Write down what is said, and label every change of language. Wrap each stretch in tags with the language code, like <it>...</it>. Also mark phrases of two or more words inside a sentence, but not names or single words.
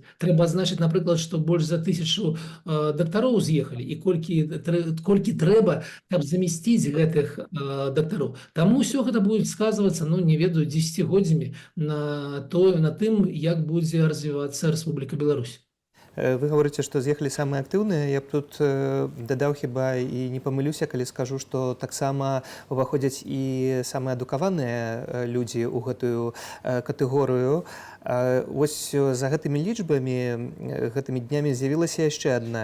<be>Трэба адзначыць, напрыклад, што больш за 1000 дактароў з'ехалі, і колькі трэба, каб замясціць гэтых дактароў. Таму ўсё гэта будзе сказвацца, ну, не ведаю, дзесяцігоддзямі на тым, як будзе развівацца Рэспубліка Беларусь.</be> <ru>Вы говорите,</ru> <be>что з'ехалі самыя актыўныя. Я б тут дадаў хіба і не памылюся, калі скажу, што таксама уваходзяць і самыя адукаваныя людзі ў гэтую катэгорыю. Вось за гэтымі лічбамі, гэтымі днямі з'явілася яшчэ адна.</be>